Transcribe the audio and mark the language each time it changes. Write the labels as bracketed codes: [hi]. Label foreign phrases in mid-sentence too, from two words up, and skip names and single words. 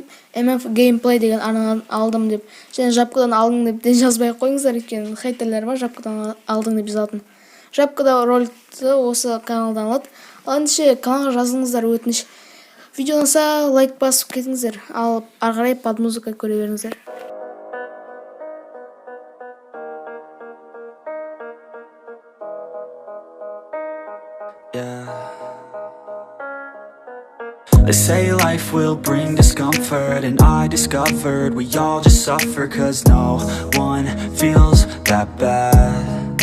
[kk] MF Gameplay деген арнадан алдым деп, және жапқыдан алдың деп де жазбай қойыңыздар, екен хейтерлер бар, жапқыдан алдың деп жазатын. Жапқыда роликті осы каналдан алады. Ал неше каналға жазыңыздар өтініш. Видео ұнаса лайк басып кетіңіздер, ал ары қарай [ru] под музыка [kk] көре беріңіздер. [en] They say life will bring discomfort, and I discovered we all just suffer, 'cause no one feels that bad.